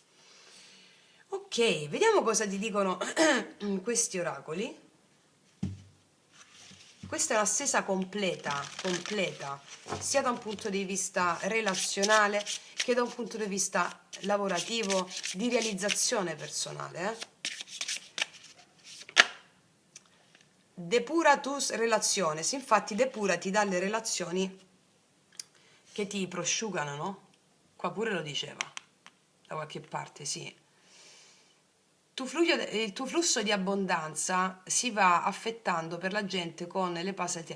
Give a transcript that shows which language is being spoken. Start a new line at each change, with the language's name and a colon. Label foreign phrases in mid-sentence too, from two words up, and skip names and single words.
Italian: Ok, vediamo cosa ti dicono questi oracoli. Questa è una stesa completa, sia da un punto di vista relazionale che da un punto di vista lavorativo, di realizzazione personale.
Spanish: Depura tus relaciones,
Italian: infatti depurati dalle relazioni che ti prosciugano, no? Qua pure lo diceva, da qualche parte, sì. Il tuo flusso di abbondanza si va affettando per la gente con le passate.